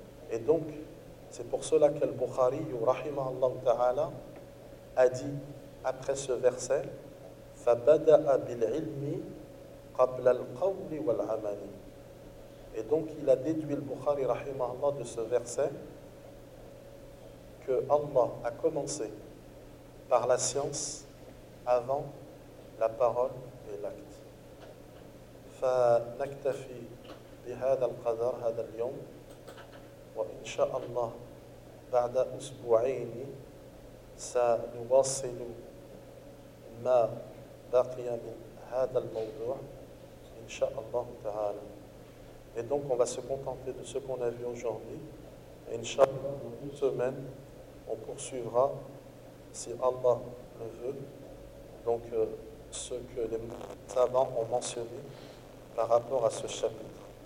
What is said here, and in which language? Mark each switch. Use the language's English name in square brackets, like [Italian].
[French] Et donc, c'est pour cela qu'Al-Bukhari, rahimahallahu ta'ala, a dit après ce verset, [Arabic] فَبَدَأَ بِالْعِلْمِ قَبْلَ الْقَوْلِ وَالْعَمَلِ. [French] Et donc il a déduit le Bukhari rahimahullah de ce verset que Allah a commencé par la science avant la parole et l'acte. [Arabic] فَنَكْتَفِي بِهَذَا الْقَدَرْ هَذَا الْيَوْمِ وَإِنْشَاءَ اللَّهِ بَعْدَ أُسْبُوعَيْنِ سنواصل ما بقي من هذا الموضوع إن شاء الله تعالى. [French] Et donc on va se contenter de ce qu'on a vu aujourd'hui. Inch'Allah, dans une semaine, on poursuivra, si Allah le veut, donc ce que les savants ont mentionné par rapport à ce chapitre.